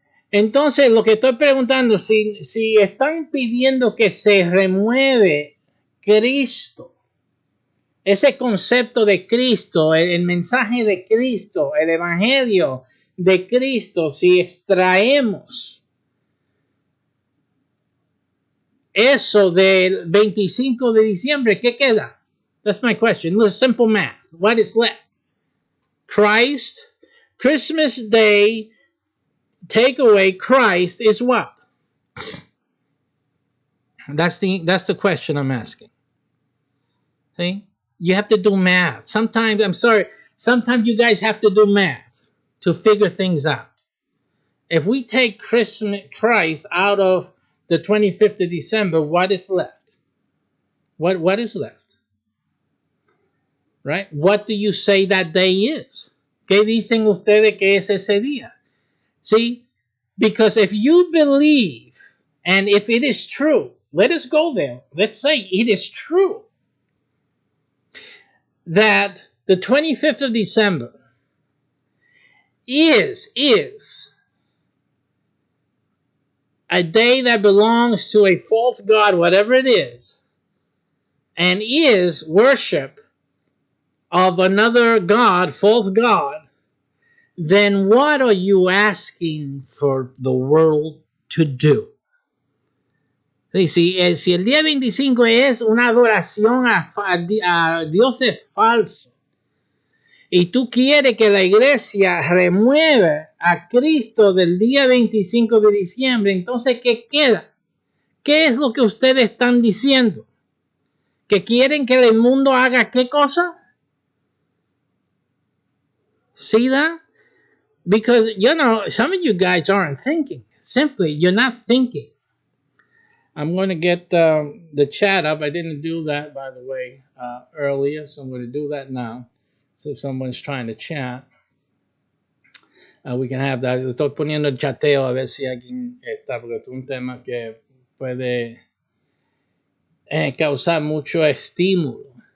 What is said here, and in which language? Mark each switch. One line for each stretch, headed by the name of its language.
Spanish: Entonces, lo que estoy preguntando, si están pidiendo que se remueve Cristo, ese concepto de Cristo, el mensaje de Cristo, el evangelio de Cristo, si extraemos eso del 25 de diciembre, ¿qué queda?
English: That's my question. Simple math. What is left? Christ, Christmas Day, take away Christ is what? That's the question I'm asking. See? You have to do math. Sometimes you guys have to do math to figure things out. If we take Christ out of the 25th of December, what is left? What is left? Right? What do you say that day is?
Spanish: ¿Qué dicen ustedes que es ese día?
English: See? Because if you believe, and if it is true, let us go there. Let's say it is true that the 25th of December is a day that belongs to a false god, whatever it is, and is worship of another god, false god, then what are you asking for the world to do?
Spanish: Si el día 25 es una adoración a dioses falsos, y tú quieres que la iglesia remueva a Cristo del día 25 de diciembre, entonces, ¿qué queda? ¿Qué es lo que ustedes están diciendo? ¿Que quieren que el mundo haga qué cosa?
English: See that? Because, some of you guys aren't thinking. Simply, you're not thinking. I'm going to get the chat up. I didn't do that, by the way, earlier, so I'm going to do that now. So if someone's trying to chat, we can have that.
Spanish: Estoy poniendo el chateo a ver si alguien está, porque es un tema que puede causar mucho estímulo.